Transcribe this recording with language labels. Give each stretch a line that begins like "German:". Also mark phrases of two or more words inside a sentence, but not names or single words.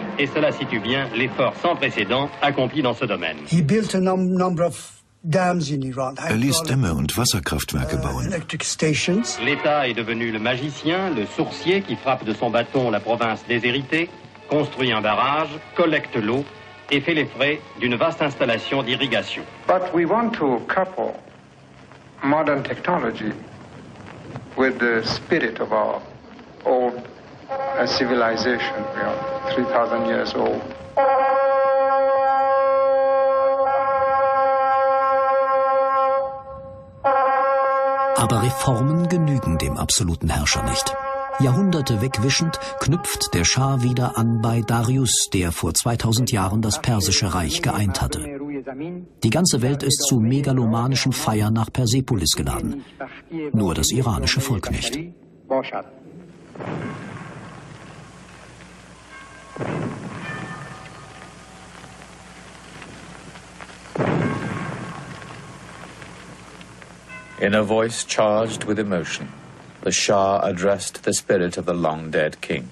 French: Et cela situe bien l'effort sans précédent accompli dans ce domaine.
German: Er ließ Dämme und Wasserkraftwerke bauen.
French: L'État est devenu le magicien, le sourcier qui frappe de son bâton la province déshéritée, construit un barrage, collecte l'eau et fait les frais d'une vaste installation d'irrigation.
English: But we want to couple modern technology with the spirit of our old civilization. We are 3,000 years old.
German: Aber Reformen genügen dem absoluten Herrscher nicht. Jahrhunderte wegwischend knüpft der Schah wieder an bei Darius, der vor 2000 Jahren das Persische Reich geeint hatte. Die ganze Welt ist zu megalomanischen Feiern nach Persepolis geladen. Nur das iranische Volk nicht.
English: In a voice charged with emotion, the Shah addressed the spirit of the long-dead king.